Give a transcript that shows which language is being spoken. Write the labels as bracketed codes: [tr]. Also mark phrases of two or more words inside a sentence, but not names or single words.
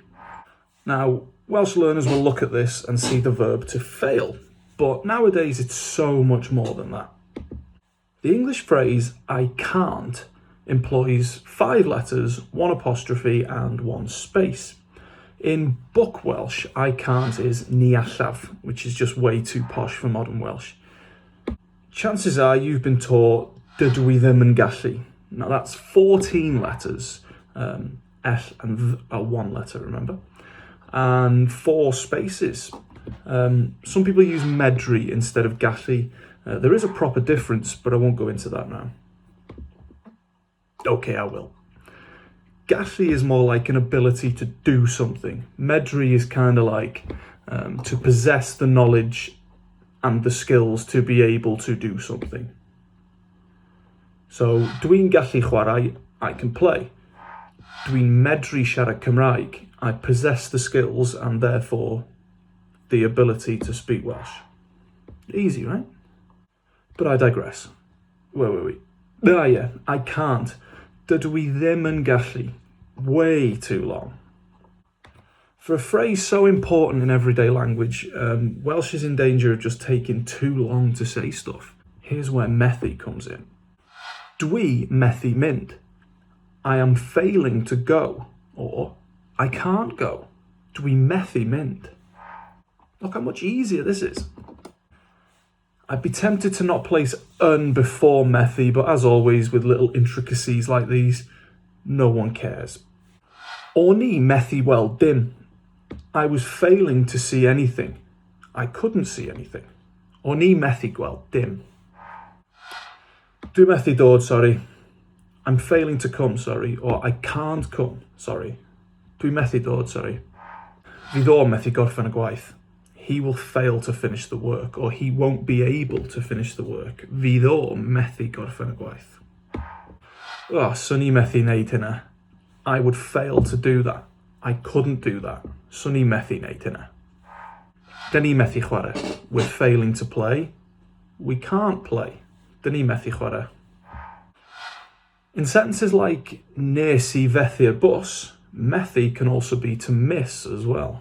[en] Now, Welsh learners will look at this and see the verb to fail, but nowadays it's so much more than that. The English phrase "I can't" employs 5 letters, 1 apostrophe and 1 space. In book Welsh, "I can't" is [cy] ni allaf, [en] which is just way too posh for modern Welsh. Chances are you've been taught [cy] dydw I ddim yn gallu. [en] Now that's 14 letters, F and V are 1 letter, remember? And 4 spaces. Some people use MEDRU instead of gallu. There is a proper difference, but I won't go into that now. Okay, I will. Gallu is more like an ability to do something. MEDRU is kind of like to possess the knowledge and the skills to be able to do something. So, [cy] dwi'n gallu chwarae, [en] I can play. [cy] Dwi'n medru siarad Cymraeg, [en] I possess the skills and therefore the ability to speak Welsh. Easy, right? But I digress. Wait. Yeah, I can't. [cy] Dydw I ddim yn gallu. [en] Way too long. For a phrase so important in everyday language, Welsh is in danger of just taking too long to say stuff. Here's where METHU comes in. [cy] Dwi methu mynd. [en] I am failing to go. Or, I can't go. [cy] Dwi methu mynd. [en] Look how much easier this is. I'd be tempted to not place "yn" before METHU, but as always with little intricacies like these, no one cares. [cy] O'n i methu weld dim. [en] I was failing to see anything. I couldn't see anything. [cy] O'n i methu gweld dim. Dwi methu dod, sorry. [en] I'm failing to come, sorry. Or I can't come, sorry. [cy] Dwi methu dod, sorry. Fydd o methu gorffen y gwaith. [en] He will fail to finish the work, or he won't be able to finish the work. [cy] Fydd o methu gorffen y gwaith. Oh, swn I methu wneud hynna. [en] I would fail to do that. I couldn't do that. [cy] Swn I methu wneud hynna. Dyn ni methu chwarae. [en] We're failing to play. We can't play. [cy] Dyn ni methu chwarae. [en] In sentences like [cy] nes I fethu'r [en] bus, methu can also be to miss as well.